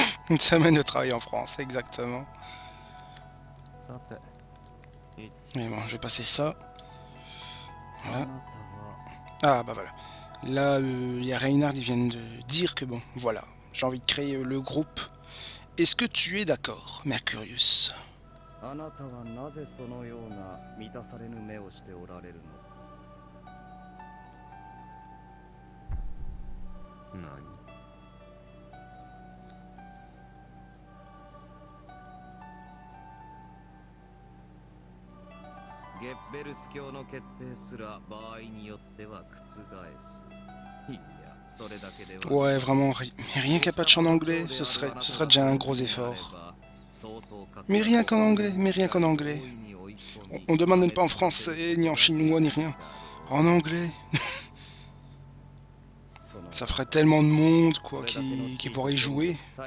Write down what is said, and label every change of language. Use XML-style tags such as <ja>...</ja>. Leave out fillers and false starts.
<fr>Une semaine de travail en France, exactement. Mais bon, je vais passer ça. Voilà. Ah bah voilà. Là, il y a Reinhard, ils viennent de dire que bon, voilà. J'ai envie de créer le groupe. Est-ce que tu es d'accord, Mercurius?</fr> <ja>あなたはなぜそのような満たされぬ目をしておられるの？何？ゲッベルス教の決定すら場合によっては覆す。いや、それだけでは。</ja> <fr>Ouais, vraiment, rien qu'à patch en anglais, ce serait déjà un gros effort. Mais rien qu'en anglais, mais rien qu'en anglais. On demande même pas en français, ni en chinois, ni rien. En anglais. Ça ferait tellement de monde, quoi, qui pourrait y jouer.</fr>